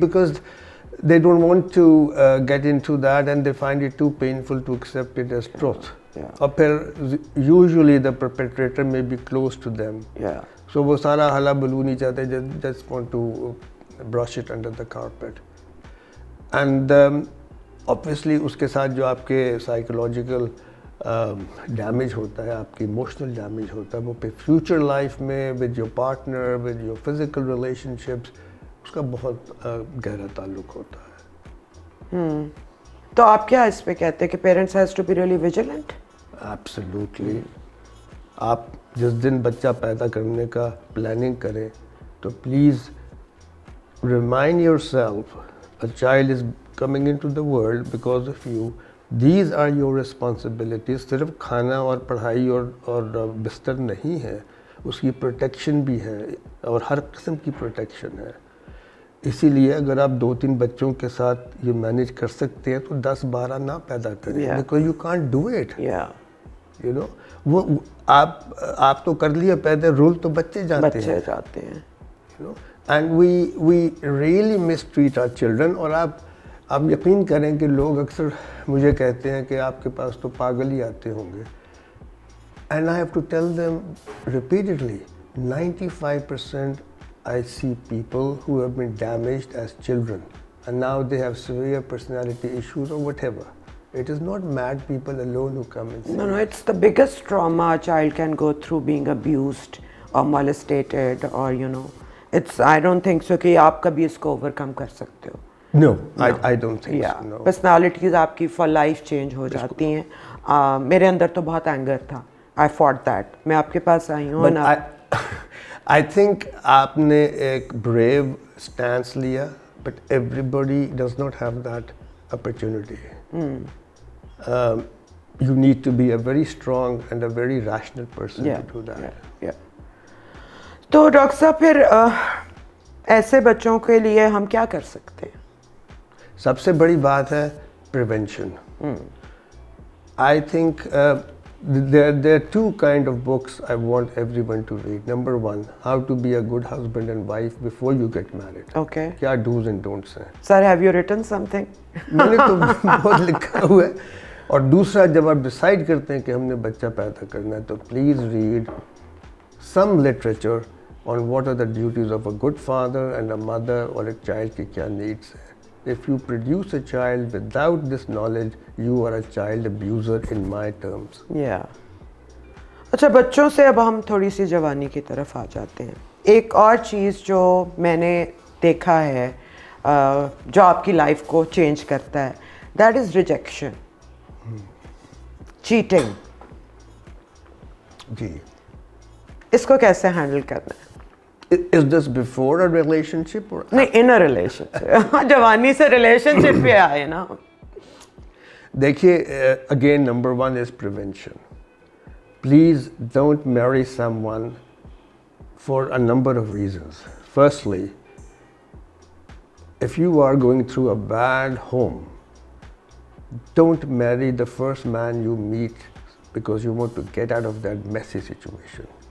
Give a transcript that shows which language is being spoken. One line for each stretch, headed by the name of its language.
English: because they don't want to get into that and they find it too painful to accept it as truth.
Urdu: اور پھر
English: usually the perpetrator may be close to them. So
Urdu: وہ سارا ہلا بلو نہیں چاہتے,
English: just want to brush it under the carpet. And obviously
Urdu: اس کے ساتھ جو آپ کے psychological ڈیمیج ہوتا ہے, آپ کی ایموشنل ڈیمیج ہوتا ہے, وہ پھر فیوچر لائف میں
English: with your partner, with your physical relationships,
Urdu: اس کا بہت گہرا تعلق ہوتا ہے. تو آپ کیا اس پہ کہتے ہیں کہ
English: Parents has to be really vigilant? Absolutely.
Urdu: آپ جس دن بچہ پیدا کرنے کا پلاننگ کریں تو please
English: Remind your a child is coming into the world because of you. These are your responsibilities.
Urdu: صرف کھانا اور پڑھائی اور بستر نہیں ہے, اس کی پروٹیکشن بھی ہے اور ہر قسم کی پروٹیکشن ہے. اسی لیے اگر آپ 2-3 بچوں کے ساتھ یہ مینیج کر سکتے ہیں تو 10-12 نہ پیدا کریں,
English: because you can't do it. You know,
Urdu: وہ آپ تو کر لیا پیدا, رول تو بچے جاتے ہیں.
English: You know, and we really mistreat our children.
Urdu: اور آپ یقین کریں کہ لوگ اکثر مجھے کہتے ہیں کہ آپ کے پاس تو پاگل ہی آتے ہوں گے,
English: and I have to tell them repeatedly, 95% I see people who have been damaged as children and now they have severe personality issues or whatever. It is not mad people alone who come and see. No, it's the biggest trauma a child can go through, being abused or molested, or you know, it's, I don't think so
Urdu: کہ آپ کبھی اس کو overcome کر سکتے ہو.
English: No, I don't think so. No.
Urdu: Personalities آپ کی
English: for life
Urdu: change ہو جاتی ہیں. میرے اندر تو بہت anger تھا.
English: I fought that.
Urdu: میں آپ کے پاس آئی ہوں.
English: I think
Urdu: آپ نے ایک
English: brave stance لیا, but everybody does not have that opportunity. You need to be a very strong and a very rational person to do that.
Urdu: تو ڈاکٹر صاحب پھر ایسے بچوں کے لیے ہم کیا کر سکتے ہیں؟ سب سے بڑی بات ہے prevention.
English: I think there are two kind of books I want everyone to read. Number one, how to be a good husband and wife before you get married. Okay.
Urdu: کیا
English: do's and don'ts
Urdu: ہیں.
English: Sir, have you written something?
Urdu: میں نے تو بہت لکھا ہوا ہے. اور دوسرا, جب آپ ڈیسائیڈ کرتے ہیں کہ ہم نے بچہ پیدا کرنا ہے تو please
English: Read some literature on what are the duties of a good father and a mother or a child کی کیا needs ہیں. If you produce a child without this knowledge, you are a child abuser in my terms.
Urdu: اچھا, بچوں سے اب ہم تھوڑی سی جوانی کی طرف آ جاتے ہیں. ایک اور چیز جو میں نے دیکھا ہے جو آپ کی لائف کو چینج کرتا ہے, دیٹ از ریجیکشن, چیٹنگ. جی, اس کو کیسے ہینڈل کرنا ہے؟
English: Is this before a relationship or
Urdu: نہیں,
English: in a relationship.
Urdu: جوانی سے ریلیشن شپ پہ آئے نا. دیکھیے,
English: again number one is prevention. Please don't marry someone for a number of reasons. Firstly, if you are going through a bad home, don't marry the first man you meet because you want to get out of that messy situation.